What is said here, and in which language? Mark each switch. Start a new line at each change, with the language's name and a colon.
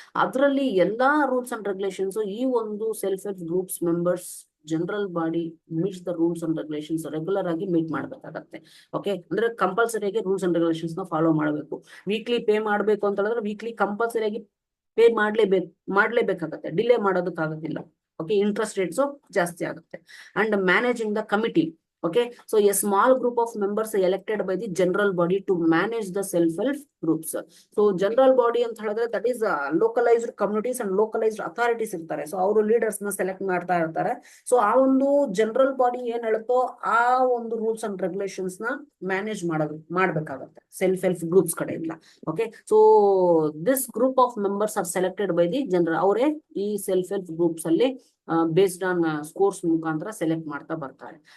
Kannada: ಅದರಲ್ಲಿ ಎಲ್ಲಾ rules and regulations ಈ ಒಂದು self help groups members
English: general body meets the rules and regulations
Kannada: regular ಆಗಿ ಮೀಟ್ ಮಾಡ್ಬೇಕಾಗತ್ತೆ. ಓಕೆ, ಅಂದ್ರೆ ಕಂಪಲ್ಸರಿಯಾಗಿ ರೂಲ್ಸ್ ಅಂಡ್ ರೆಗ್ಯುಲೇಷನ್ಸ್ ನ ಫಾಲೋ ಮಾಡಬೇಕು. ವೀಕ್ಲಿ ಪೇ ಮಾಡಬೇಕು ಅಂತ ಹೇಳಿದ್ರೆ weekly ಕಂಪಲ್ಸರಿಯಾಗಿ pay ಮಾಡ್ಲೇಬೇಕಾಗತ್ತೆ, delay ಮಾಡೋದಕ್ಕಾಗೋದಿಲ್ಲ. Okay, interest rates ಜಾಸ್ತಿ ಆಗುತ್ತೆ.
English: And managing the committee. Okay, so a small group of members elected by the general body to manage the self-help groups. So general body
Kannada: ಅಂತ ಹೇಳಿದ್ರೆ
English: that is localized communities and localized authorities
Kannada: ಇರ್ತಾರೆ. So ಅವರು leaders ನ select ಮಾಡ್ತಾ ಇರ್ತಾರೆ. So ಆ ಒಂದು general body ಏನ್ ಹೇಳುತ್ತೋ ಆ ಒಂದು ರೂಲ್ಸ್ ಅಂಡ್ ರೆಗ್ಯುಲೇಷನ್ಸ್ ನ ಮ್ಯಾನೇಜ್ ಮಾಡ್ಬೇಕಾಗತ್ತೆ ಸೆಲ್ಫ್ ಹೆಲ್ಪ್ ಗ್ರೂಪ್ಸ್ ಕಡೆಯಿಂದ.
English: Okay, so this group of members are selected by the general.
Kannada: ಅವರೇ ಈ ಸೆಲ್ಫ್ ಹೆಲ್ಪ್ ಗ್ರೂಪ್ಸ್ ಅಲ್ಲಿ ಬೇಸ್ಡ್ ಆನ್ ಸ್ಕೋರ್ಸ್ ಮುಖಾಂತರ ಸೆಲೆಕ್ಟ್ ಮಾಡ್ತಾ ಬರ್ತಾರೆ.